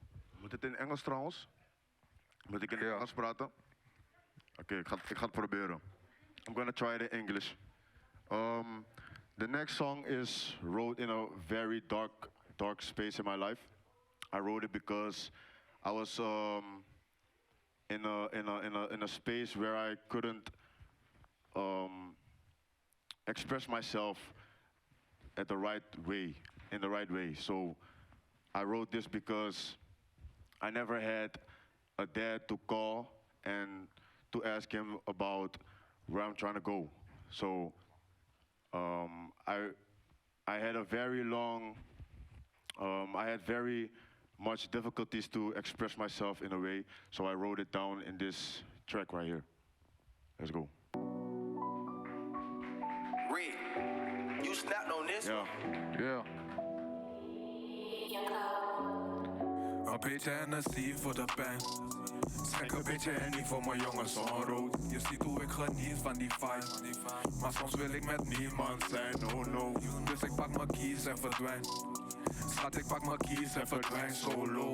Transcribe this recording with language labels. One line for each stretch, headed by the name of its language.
Dutch: Moet het in Engels trouwens? Moet ik in Engels praten? Oké, ik ga het proberen.
English: I'm gonna try it in English. The next song is wrote in a very dark space in my life. I wrote it because I was in a space where I couldn't express myself in the right way. So I wrote this because I never had a dad to call and to ask him about where I'm trying to go. So I had a very long, I had very much difficulties to express myself in a way, so I wrote it down in this track right here. Let's go. Reed, you snapped on this Yeah. one. Yeah.
Dutch: Een beetje energie voor de pen. Schenk een beetje Henny voor mijn jongens onrood. Je ziet hoe ik geniet van die vibe. Maar soms wil ik met niemand zijn, oh no. Dus ik pak mijn keys en verdwijn. Schat, ik pak mijn keys en verdwijn solo.